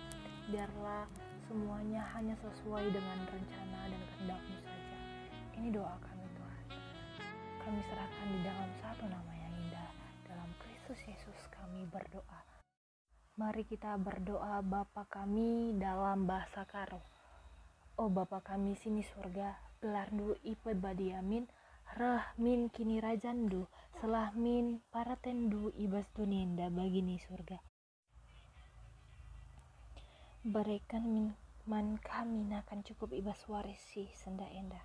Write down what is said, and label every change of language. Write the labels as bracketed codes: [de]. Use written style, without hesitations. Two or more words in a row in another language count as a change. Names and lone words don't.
[id] Biarlah semuanya hanya sesuai dengan rencana dan kehendak-Mu saja. Ini doa kami Tuhan. Kami serahkan di dalam satu nama yang indah. Dalam Kristus Yesus kami berdoa. Mari kita berdoa. Bapa kami dalam bahasa Karo. [btx] Oh Bapa kami sini surga, gelardu ipet badiamin, rah min kini rajandu, selah min paratendu ibas duninda bagini surga. Berikan min man kami nakan cukup ibas warisi senda enda.